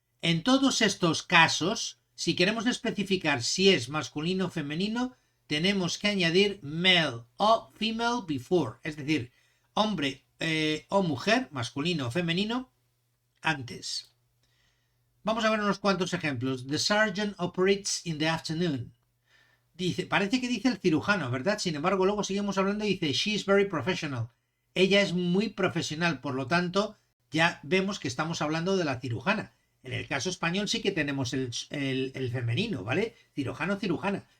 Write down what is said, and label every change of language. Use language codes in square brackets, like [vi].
[es] En todos estos casos, si queremos especificar si es masculino o femenino, tenemos que añadir male o female before, es decir, hombre o mujer, masculino o femenino, antes. Vamos a ver unos cuantos ejemplos. [en] The sergeant operates in the afternoon. [es] Dice, parece que dice el cirujano, ¿verdad? Sin embargo, luego seguimos hablando y dice, [en] she is very professional. [es] Ella es muy profesional, por lo tanto, ya vemos que estamos hablando de la cirujana. En el caso español sí que tenemos el femenino, ¿vale? Cirujano, cirujana.